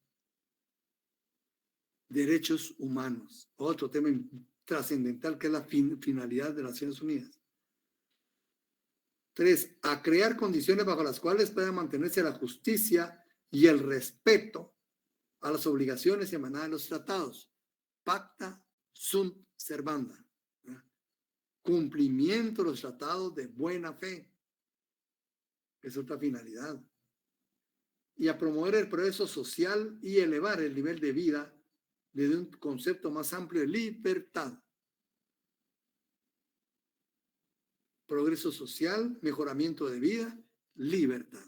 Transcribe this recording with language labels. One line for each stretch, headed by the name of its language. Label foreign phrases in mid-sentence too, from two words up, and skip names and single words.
Spanish: Derechos humanos, otro tema trascendental que es la finalidad de las Naciones Unidas. 3, a crear condiciones bajo las cuales pueda mantenerse la justicia y el respeto a las obligaciones emanadas de los tratados.
Latin: Pacta sunt servanda.
Spanish: ¿Verdad? Cumplimiento de los tratados de buena fe. Es otra finalidad. y a promover el progreso social y elevar el nivel de vida desde un concepto más amplio de libertad. Progreso social, mejoramiento de vida, libertad.